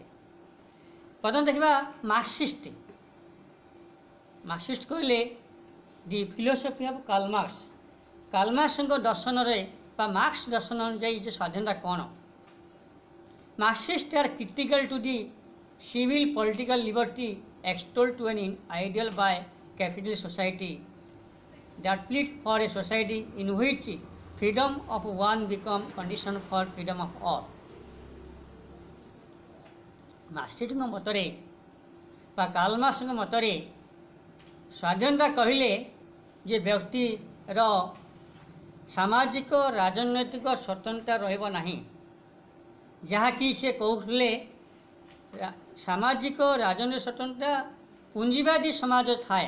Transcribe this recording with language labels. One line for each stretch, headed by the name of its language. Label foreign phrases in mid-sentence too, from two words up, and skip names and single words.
Odia: ପ୍ରଥମେ ଦେଖିବା ମାର୍କ୍ସିଷ୍ଟ। ମାର୍କ୍ସିଷ୍ଟ କହିଲେ
English: the philosophy of Karl Marx.
Odia: କାର୍ଲ ମାର୍କ୍ସଙ୍କ ଦର୍ଶନରେ ବା ମାର୍କ୍ସ ଦର୍ଶନ ଅନୁଯାୟୀ ଯେ ସ୍ୱାଧୀନତା କ'ଣ?
English: Marxists are critical to the civil political liberty extolled to an ideal by capitalist society that plead for a society in which freedom of one become condition for freedom of all।
Odia: ମାର୍କ୍ସିଷ୍ଟଙ୍କ ମତରେ ବା କାର୍ଲ ମାର୍କ୍ସଙ୍କ ମତରେ ସ୍ୱାଧୀନତା କହିଲେ ଯେ ବ୍ୟକ୍ତିର ସାମାଜିକ ରାଜନୈତିକ ସ୍ୱତନ୍ତ୍ରତା ରହିବ ନାହିଁ, ଯାହାକି ସେ କହୁଥିଲେ ସାମାଜିକ ରାଜନୈତିକ ସ୍ୱତନ୍ତ୍ରତା ପୁଞ୍ଜିବାଦୀ ସମାଜ ଥାଏ।